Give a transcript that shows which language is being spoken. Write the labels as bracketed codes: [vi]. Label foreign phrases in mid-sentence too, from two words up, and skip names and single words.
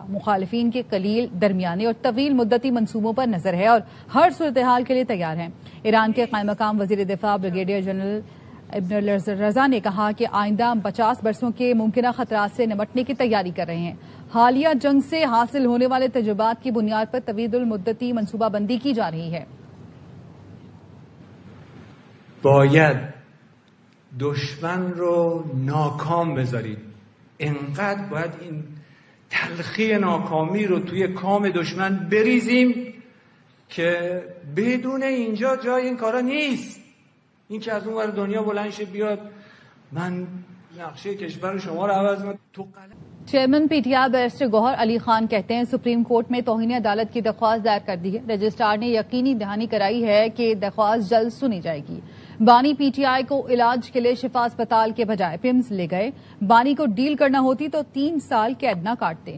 [ur] مخالفین کے قلیل، درمیانے اور طویل مدتی منصوبوں پر نظر ہے اور ہر صورت حال کے لیے تیار ہے. ایران کے قائم مقام وزیر دفاع بریگیڈیئر جنرل ابن رضا نے کہا کہ آئندہ 50 برسوں کے ممکن خطرات سے نمٹنے کی تیاری کر رہے ہیں. حالیہ جنگ سے حاصل ہونے والے تجربات کی بنیاد پر طویل مدتی منصوبہ بندی کی جا رہی ہے. [fa] باید دشمن رو ناکام بذارید. انقدر باید این تلخی ناکامی رو توی کام دشمن بریزیم که بدون اینجا جای این کارا نیست. این که از اون ور دنیا بلند شه بیاد من نقشه کشور شما رو عوض کنم تو [ur] چیئرمین PTI بیرسٹر گوہر علی خان کہتے ہیں، سپریم کورٹ میں توہین عدالت کی درخواست دائر کر دی ہے. رجسٹرار نے یقینی دہانی کرائی ہے کہ درخواست جلد سنی جائے گی. بانی PTI کو علاج کے لیے شفا اسپتال کے بجائے پمز لے گئے. بانی کو ڈیل کرنا ہوتی تو 3 سال قید نہ کاٹتے.